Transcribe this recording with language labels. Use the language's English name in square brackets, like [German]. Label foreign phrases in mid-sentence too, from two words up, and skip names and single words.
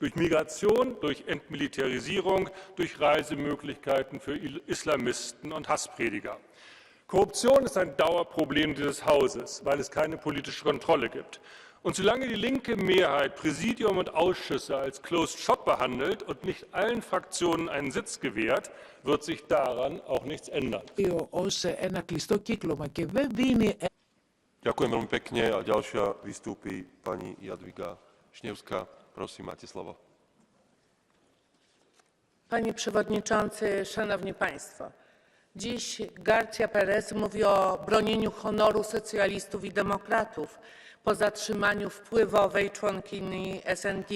[German] Durch Migration, durch Entmilitarisierung, durch Reisemöglichkeiten für Islamisten und Hassprediger. Korruption ist ein Dauerproblem dieses Hauses, weil es keine politische Kontrolle gibt. Und solange die linke Mehrheit Präsidium und Ausschüsse als [English] Closed Shop [German] behandelt und nicht allen Fraktionen einen Sitz gewährt, wird sich daran auch nichts ändern. [Slovak] Ďakujem veľmi pekne a ďalšia vystúpi pani Jadwiga Śniewska. Prosím, máte slovo. [Polish] Panie Przewodniczący, Szanowni Państwo! Dziś García Pérez mówi o bronieniu honoru socjalistów i demokratów po zatrzymaniu wpływowej członkini SND.